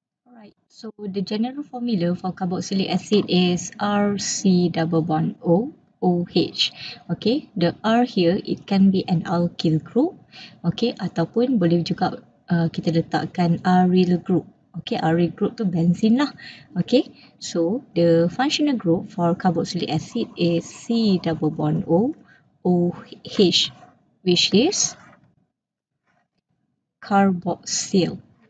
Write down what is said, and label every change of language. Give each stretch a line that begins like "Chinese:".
English: Right, so the general formula for carboxylic acid is RC double bond O, OH. Okay, the R here, it can be an alkyl group.
Malay: Okay, ataupun boleh juga kita letakkan aryl group. Okay, aryl group tu benzene lah.
English: Okay, so the functional group for carboxylic acid is C double bond O, OH, which is carboxyl.